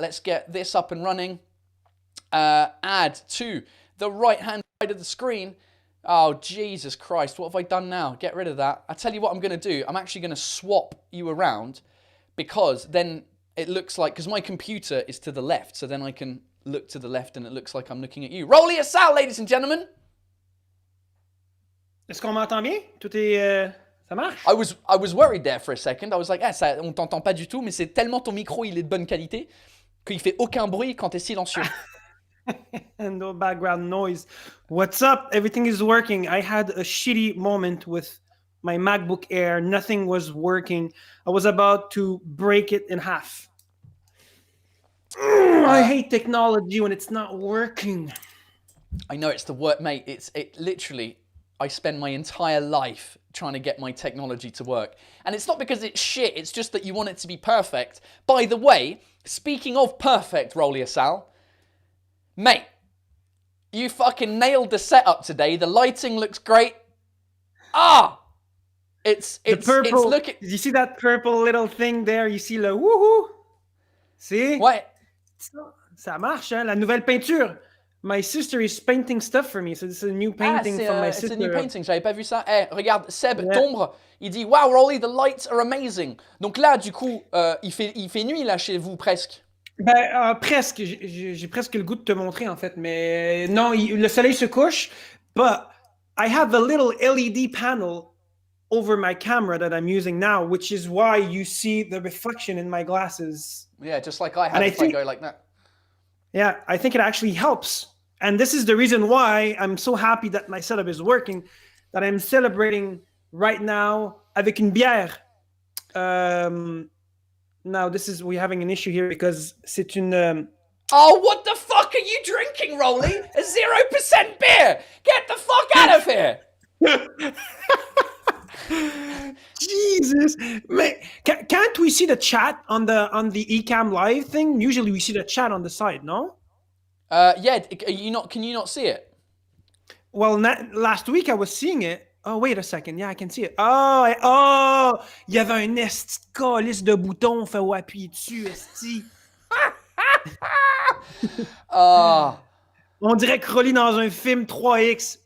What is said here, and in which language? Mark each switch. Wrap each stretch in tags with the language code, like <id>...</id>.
<en>Let's get this up and running. Add to the right hand side of the screen. Oh, Jesus Christ, what have I done now? Get rid of that. I tell you what I'm going to do. I'm actually going to swap you around because then it looks like, because my computer is to the left, so then I can look to the left and it looks like I'm looking at you. Rolly Assal, ladies and gentlemen.</en> <fr>Est-ce qu'on m'entend bien? Tout est Ça marche?</fr> <en>I was worried there for a second. I was like,</en> <fr>on t'entend pas du tout, mais c'est tellement ton micro, il est de bonne qualité qu'il fait aucun bruit quand t'es silencieux.</fr> <en>And no background noise. What's up? Everything is working. I had a shitty moment with my MacBook Air. Nothing was working. I was about to break it in half. I hate technology when it's not working. I know it's the work, mate. It literally, I spend my entire life trying to get my technology to work. And it's not because it's shit, it's just that you want it to be perfect. By the way, speaking of perfect, Rolly Asal, mate, you fucking nailed the setup today. The lighting looks great. It's looking. You see that purple little thing there? You see</en> <fr>le</fr> <en>woohoo? See?</en> <fr>Ouais. Ça marche, hein? La nouvelle peinture.</fr> <en>My sister is painting stuff for me, so this is a new painting from my sister.</en> <fr>C'est</fr> <en>a new painting,</en> <fr>j'avais pas vu ça. Regarde, Seb Tombre, il dit «</fr> <en>Wow, Rolly, the lights are amazing ».</en> <fr>Donc là, du coup, il fait nuit là chez vous, presque. Ben, presque. J'ai presque le goût de te montrer, en fait. Mais non, le soleil se couche.</fr> <en>But I have a little LED panel over my camera that I'm using now, which is why you see the reflection in my glasses. Yeah, just like I have if I go like that. Yeah, I think it actually helps. And this is the reason why I'm so happy that my setup is working, that I'm celebrating right now</en> <fr>avec une bière.</fr> <en>Now, we're having an issue here because</en> <fr>c'est une...</fr> <en>Oh, what the fuck are you drinking, Rolly? A 0% beer! Get the fuck out of here! Jesus, man, can't we see the chat on the Ecamm live thing? Usually we see the chat on the side, no? Yeah, can you not see it? Well, last week I was seeing it. Oh, wait a second. Yeah, I can see it.</en> <fr>Oh, il y avait un esti de calice de boutons, fait appuyer dessus, esti. On dirait que Rolly dans un film 3X.</fr>